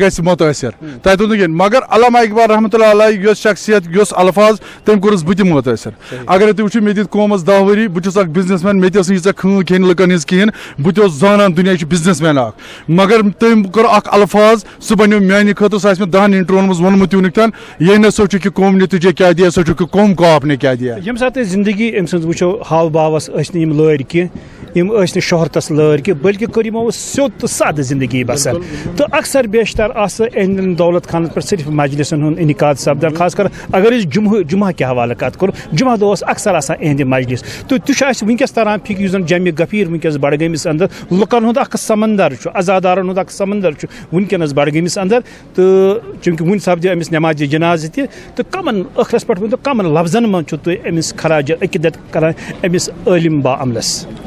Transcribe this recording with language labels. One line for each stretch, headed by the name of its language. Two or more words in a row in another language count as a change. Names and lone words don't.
Kashmiri: گژھِ مُتٲثر تۄہہِ دوٚپ نہٕ کِہیٖنۍ مگر علامہ اقبال رحمتہ اللہ علیہ یۄس شخصیت یۄس الفاظ تٔمۍ کوٚرُس بہٕ تہِ مُتٲثر اگرے تُہۍ وٕچھِو مےٚ دِتۍ قومس 10 ؤری بہٕ چھُس اکھ بِزنس مین مےٚ تہِ ٲس نہٕ ییٖژاہ کھٲن کھیٚنۍ لُکن ہٕنٛز کِہیٖنۍ بہٕ تہِ اوسُس زانان دُنیاہٕچ بِزنس مین اکھ مگر تٔمۍ کوٚر اکھ الفاظ سُہ بنیو میانہِ خٲطرٕ سُہ آسہِ مےٚ 10 انٹروون منٛز ووٚنمُت تیوٗنیُک تام
Urdu: یہ نہ سوچو کہ قوم نے تجھے کیا دیا سوچو کہ قوم کو آپ نے کیا دیا
Kashmiri: ییٚمہِ ساتہٕ أسۍ زندگی أمۍ سٕنٛز وٕچھو ہاو باوس ٲسۍ نہٕ یِم لٲرۍ کینٛہہ یِم ٲسۍ نہٕ شہرتس لٲرۍ کینٛہہ بٔلکہِ کٔر یِمو سیوٚد تہٕ سادٕ زندگی بسر تہٕ اکثر بیشتر آسہٕ اہندٮ۪ن دولت خانس پٮ۪ٹھ صرف مجلسن ہُنٛد انعقاد سپدان خاص کر اگر أسۍ جمعہ کہِ حوالہٕ کتھ کرو جمعہ دۄہ اوس اکثر آسان اہندِ مجلس تہٕ تہِ چھُ اَسہِ وٕنکیٚس تران فِکرِ یُس زن جمہِ غفیٖر وٕنکیٚس بڈگٲمِس انٛدر لُکن ہُنٛد اکھ سمندر چھُ عزادارن ہُنٛد اکھ سمندر چھُ وٕنکیٚنس بڈگٲمِس انٛدر تہٕ چوٗنکہِ وُنہِ سپدِ أمِس نٮ۪مازِ جنازٕ تہِ تہٕ کمن ٲخرس پٮ۪ٹھ ؤنۍتو کمن لفظن منٛز چھُو تُہۍ أمِس خراج عقیدت کران أمِس عٲلِم با عملس